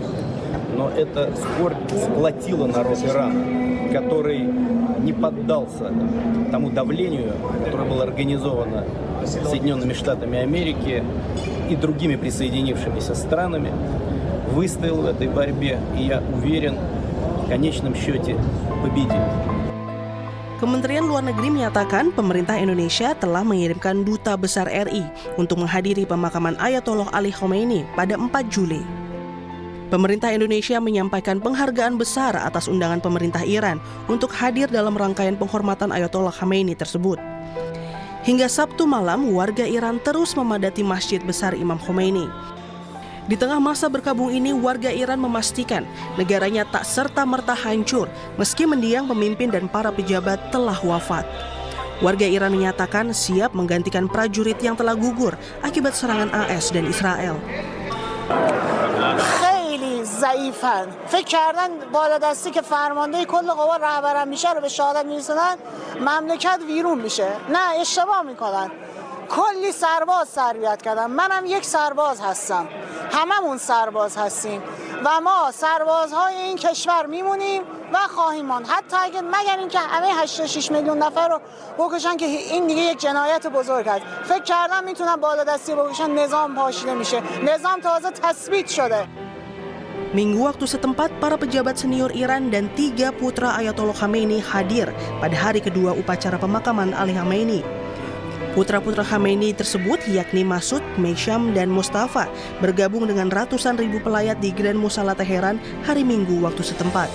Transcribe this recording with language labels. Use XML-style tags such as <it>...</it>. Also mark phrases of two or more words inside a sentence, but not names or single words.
<ru>Но эта скорбь сплотила народ Ирана, который не поддался тому давлению, которое было организовано Соединенными Штатами Америки и другими присоединившимися странами, выстоял в этой борьбе, и я уверен, в конечном счете победит.</ru> <id>Kementerian Luar Negeri menyatakan pemerintah Indonesia telah mengirimkan Duta Besar RI untuk menghadiri pemakaman Ayatollah Ali Khamenei pada 4 Juli. Pemerintah Indonesia menyampaikan penghargaan besar atas undangan pemerintah Iran untuk hadir dalam rangkaian penghormatan Ayatollah Khamenei tersebut. Hingga Sabtu malam, warga Iran terus memadati Masjid Besar Imam Khomeini. Di tengah masa berkabung ini, warga Iran memastikan negaranya tak serta-merta hancur meski mendiang pemimpin dan para pejabat telah wafat. Warga Iran menyatakan siap menggantikan prajurit yang telah gugur akibat serangan AS dan Israel.</id> <fa>خیلی ضعیفن. فکر کردن بالادستی که فرمانده کل قوا رهبران میشه رو به شهادت میرسونن مملکت ویرون میشه. نه، اشتباه میکنن. کلی سرباز تربیت کردن. منم یک سرباز هستم. هممون سرباز هستیم و ما سربازهای این کشور میمونیم و خواهیم ماند. حتی اگه مگر اینکه همه 86 میلیون نفر رو بکشن که این دیگه یک جنایت بزرگ است. فکر کردم میتونن بالادستی بکشن نظام پاشیده میشه. نظام تازه تثبیت شده.</fa> <id>Minggu waktu setempat, para pejabat senior Iran dan 3 putra Ayatollah Khamenei hadir pada hari kedua upacara pemakaman Ali Khamenei. Putra-putra Khamenei tersebut yakni Masud, Meisham, dan Mustafa bergabung dengan ratusan ribu pelayat di Grand Musala Teheran hari Minggu waktu setempat.</id>